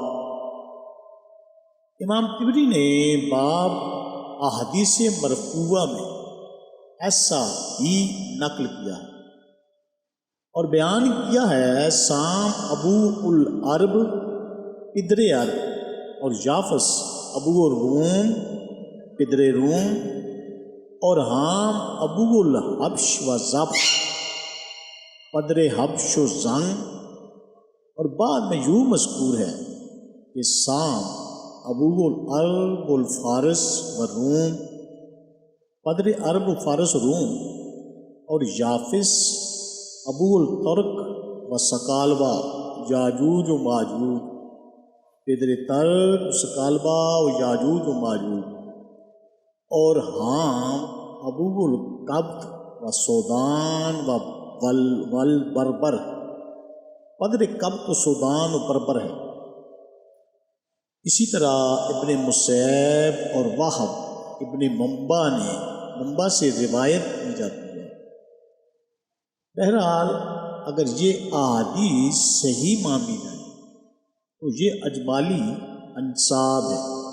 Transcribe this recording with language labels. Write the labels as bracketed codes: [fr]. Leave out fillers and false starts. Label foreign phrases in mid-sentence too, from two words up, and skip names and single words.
[ur] امام طبری نے باب احادیث مرفوعہ میں ایسا ہی نقل کیا ہے اور بیان کیا ہے سام [ar] ابو العرب [fa] پدر عرب [ur] اور یافس [ar] ابو الروم [fa] پدر روم [ur] اور حام [ar] ابو الحبش و ضبش [fa] پدر حبش و زنگ، [ur] اور بعد میں یوں مذکور ہے کہ سام [ar] ابو العرب الفارس و [fa] روم پدر عرب و فارس و روم، [ur] اور یافس [ar] ابو الترک و سکالبا یاجوج و ماجوج [fa] پدر ترک سکالبا و یاجوج و ماجوج، [ur] اور حام [ar] ابو القبط و سودان و والبربر [fa] پدر قبط و سودان و بربر [ur] ہے۔ اسی طرح ابن مسیب اور وہب ابن منبع سے روایت کی جاتی ہے۔ بہرحال اگر یہ احادیث صحیح مانی جائیں تو یہ اجمالی انساب ہے۔